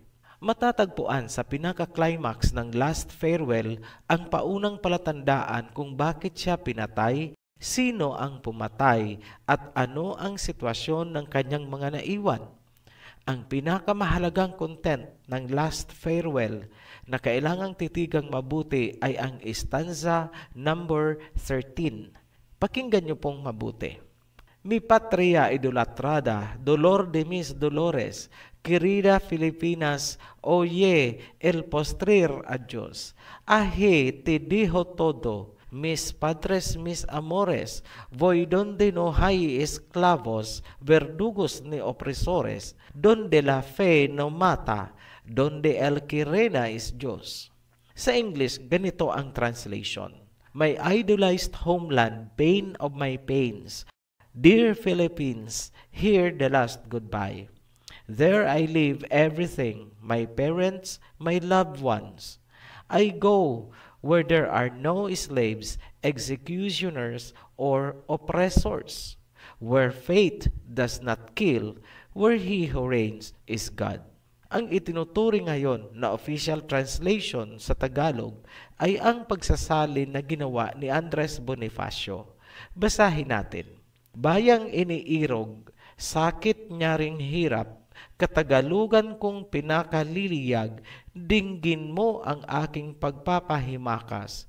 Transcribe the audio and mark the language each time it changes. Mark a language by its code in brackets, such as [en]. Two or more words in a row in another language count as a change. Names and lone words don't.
[tl] Matatagpuan sa pinaka-climax ng Last Farewell ang paunang palatandaan kung bakit siya pinatay, sino ang pumatay, at ano ang sitwasyon ng kanyang mga naiwan. Ang pinakamahalagang content ng Last Farewell na kailangang titigang mabuti ay ang stanza number 13. Pakinggan niyo pong mabuti. [es] Mi patria idolatrada, dolor de mis dolores, querida Filipinas, oye el postrer adiós. Aje te dijo todo, mis padres, mis amores, voy donde no hay esclavos, verdugos ni opresores, donde la fe no mata, donde el que reina es Diyos. [tl] Sa English, ganito ang translation. [en] My idolized homeland, pain of my pains, dear Philippines, hear the last goodbye. There I leave everything, my parents, my loved ones. I go where there are no slaves, executioners, or oppressors, where fate does not kill, where he who reigns is God. [tl] Ang itinuturing ngayon na official translation sa Tagalog ay ang pagsasalin na ginawa ni Andres Bonifacio. Basahin natin. Bayang iniirog, sakit nyaring hirap, katagalugan kong pinakaliliyag, dinggin mo ang aking pagpapahimakas.